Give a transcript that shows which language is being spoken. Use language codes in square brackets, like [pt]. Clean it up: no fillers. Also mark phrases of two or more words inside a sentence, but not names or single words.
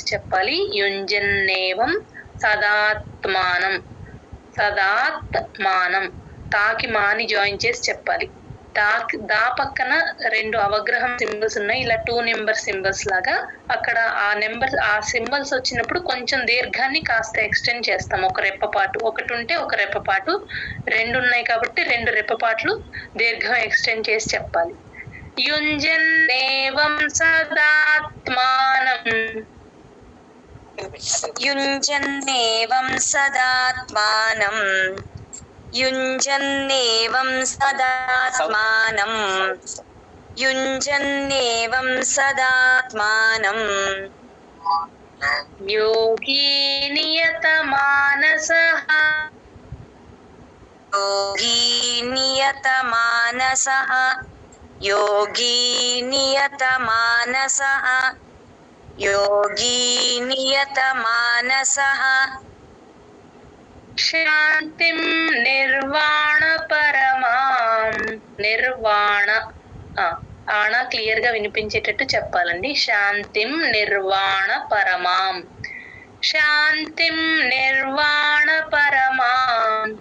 [te] చెప్పాలి [sa] యుంజన్నేవం సదాత్మానం సదాత్మానం [te] తాకి మాని జాయిన్ చేసి చెప్పాలి దా పక్కన 2 అవగ్రహం సింబల్స్ ఉన్నాయి ఇలా 2 [en] number symbols [te] లాగా అక్కడ ఆ సింబల్స్ వచ్చినప్పుడు కొంచెం దీర్ఘాన్ని కాస్త ఎక్స్టెండ్ చేస్తాం ఒక రెప్పపాటు ఒకటి ఉంటే ఒక రెప్పపాటు 2 ఉన్నాయి కాబట్టి 2 రెప్పపాట్లు దీర్ఘం ఎక్స్టెండ్ చేసి చెప్పాలి [sa] యుంజన్నేవం సదాత్మానం युञ्जन्नेवं सदात्मानं युञ्जन्नेवं सदात्मानं युञ्जन्नेवं सदात्मानं योगी नियतमानसः योगी नियतमानसः योगी नियतमानसः योगी नियतमानसः శాంతిం నిర్వాణ పరమాం నిర్వాణ [te] ఆణ క్లియర్ గా వినిపించేటట్టు చెప్పాలండి [sa] శాంతిం నిర్వాణ పరమాం శాంతిం నిర్వాణ పరమాం